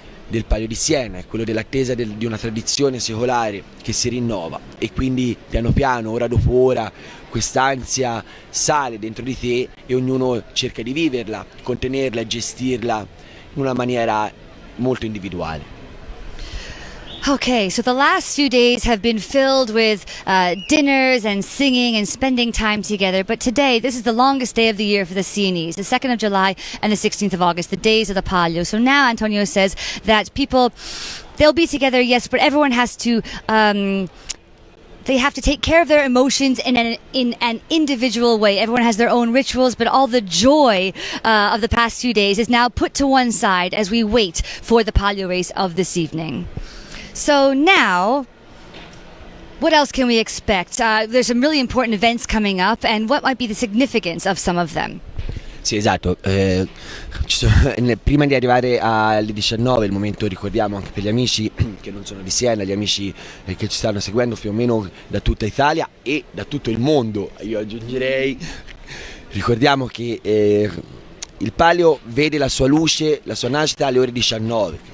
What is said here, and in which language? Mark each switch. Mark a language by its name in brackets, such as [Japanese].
[Italian] del Palio di Siena, è quello dell'attesa di una tradizione secolare che si rinnova, e quindi piano piano, ora dopo ora, quest'ansia sale dentro di te e ognuno cerca di viverla, contenerla e gestirla in una maniera molto individuale. [English] Okay, so the last few days have been filled with dinners and singing and spending time together. But today, this is the longest day of the year for the Sienese, the 2nd of July and the 16th of August, the days of the Palio. So now Antonio says that people, they'll be together, yes, but everyone has to... they have to take care of their emotions in an individual way. Everyone has their own rituals, but all the joy of the past few days is now put to one side as we wait for the Palio race of this evening. So now, what else can we expect? There's some really important events coming up, and what might be the significance of some of them? [Italian] Sì, esatto. Prima di arrivare alle 19, il momento, ricordiamo anche per gli amici che non sono di Siena, gli amici che ci stanno seguendo più o meno da tutta Italia e da tutto il mondo, io aggiungerei, ricordiamo che il Palio vede la sua luce, la sua nascita alle ore 19.